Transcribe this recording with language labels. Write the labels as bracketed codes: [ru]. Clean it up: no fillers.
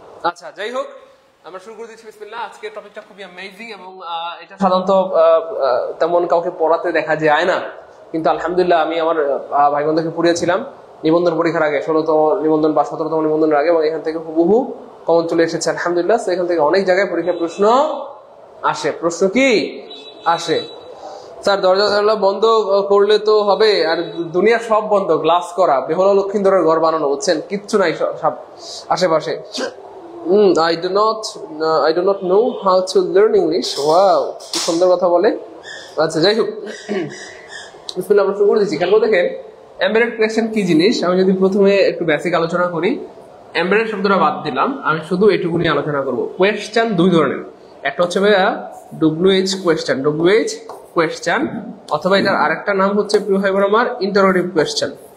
[bn] আচ্ছা, যাই হোক, আমরা শুরু করে দিচ্ছি বিসমিল্লাহ। আজকের টপিকটা খুবই অ্যামেজিং এবং এটা সাধারণত তেমন কাউকে পড়াতে দেখা যায় না, কিন্তু আলহামদুলিল্লাহ আমি আমার ভাই বোনদেরকে পড়িয়েছিলাম নিবন্ধন পরীক্ষার আগে, 16তম নিবন্ধন বা 17তম নিবন্ধনের আগে, এবং এখান থেকে হুবহু কমন চলে এসেছে আলহামদুলিল্লাহ। তো এখান থেকে অনেক জায়গায় পরীক্ষার প্রশ্ন আসে। প্রশ্ন কি আসে? স্যার, দরজা জানালা বন্ধ করলে তো হবে, আর দুনিয়া সব বন্ধ, গ্লাস করা, বেহুলা লক্ষিন্দরের ঘর বানানো, বুঝছেন? কিচ্ছু নাই সব আশেপাশে। [en] I do not know how to learn English. [bn] Wow, কি সুন্দর কথা বলে। আচ্ছা, যাই হোক, বিসমিল্লাহ, আমরা শুরু করে দিচ্ছি। কেন দেখেন, এমবেডেড কোয়েশ্চেন কি জিনিস, আমি যদি প্রথমে একটু বেসিক আলোচনা করি। এমবেডেড শব্দটা বাদ দিলাম, আমি শুধু এটুকু নিয়ে আলোচনা করব। কোয়েশ্চেন দুই ধরনের, একটা হচ্ছে ভাইয়া WH কোয়েশ্চেন, WH কোয়েশ্চেন, অথবা এটার আরেকটা নাম হচ্ছে প্রিয় ভাই বোন আমার ইন্টারোগেটিভ কোয়েশ্চেন।